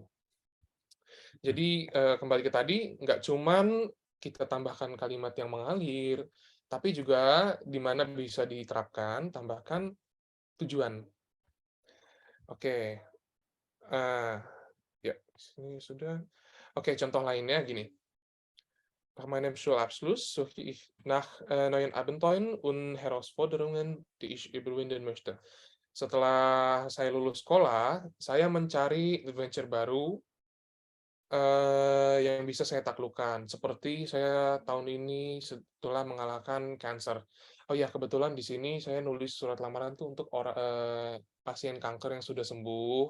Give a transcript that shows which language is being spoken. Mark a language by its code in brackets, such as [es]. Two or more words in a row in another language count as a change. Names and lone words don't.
[id] Jadi, kembali ke tadi, nggak cuman kita tambahkan kalimat yang mengalir, tapi juga di mana bisa diterapkan, tambahkan tujuan. Oke, eee, ya, sini sudah. Oke, contoh lainnya gini, [de] "Nach meinem Schulabschluss suche ich nach, neuen Abenteuern und Herausforderungen, die ich überwinden möchte." [id] Setelah saya lulus sekolah, saya mencari adventure baru, yang bisa saya taklukkan. Seperti saya tahun ini setelah mengalahkan kanker. Oh ya, kebetulan di sini saya nulis surat lamaran tuh untuk pasien kanker yang sudah sembuh.